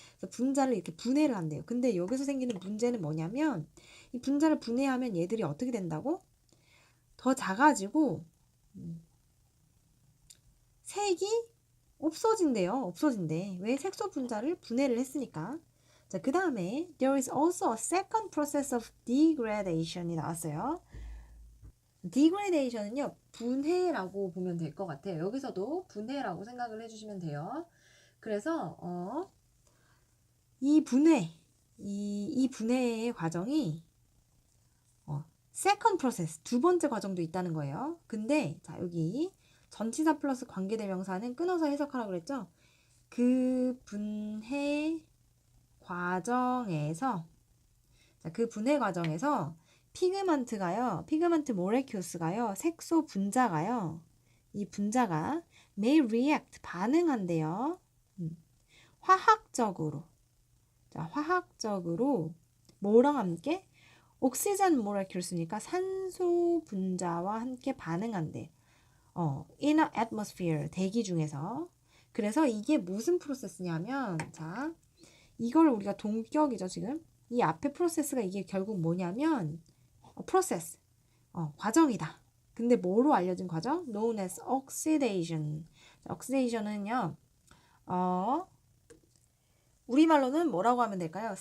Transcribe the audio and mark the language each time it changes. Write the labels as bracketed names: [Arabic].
[Korean] 그래서 분자를 이렇게 분해를 한대요. 근데 여기서 생기는 문제는 뭐냐면 이 분자를 분해하면 얘들이 어떻게 된다고? 더 작아지고 색이 없어진대요. 없어진대. 왜? 색소 분자를 분해를 했으니까. 자, 그 다음에 [English] there is also a second process of degradation이 [Korean] 나왔어요. degradation은요, 분해라고 보면 될 것 같아요. 여기서도 분해라고 생각을 해주시면 돼요. 그래서 이 분해, 이 분해의 과정이 [English] second process, [Korean] 두 번째 과정도 있다는 거예요. 근데 자, 여기 전치사 플러스 관계대명사는 끊어서 해석하라고 그랬죠? 그 분해 과정에서 자, 그 분해 과정에서 피그먼트 모레큐스가요, 색소 분자가요, 이 분자가 [English] may react, [Korean] 반응한대요. 화학적으로. 자, 화학적으로 뭐랑 함께? 옥시전 모레큐스니까 산소 분자와 함께 반응한대. [English] in a atmosphere, [Korean] 대기 중에서. 그래서 이게 무슨 프로세스냐면, 자, 이걸 우리가 동격이죠, 지금. 이 앞에 프로세스가 이게 결국 뭐냐면, 프로세스, 과정이다. 근데 뭐로 알려진 과정? [English] known as oxidation. [Korean] oxidation은요, 우리말로는 뭐라고 하면 될까요?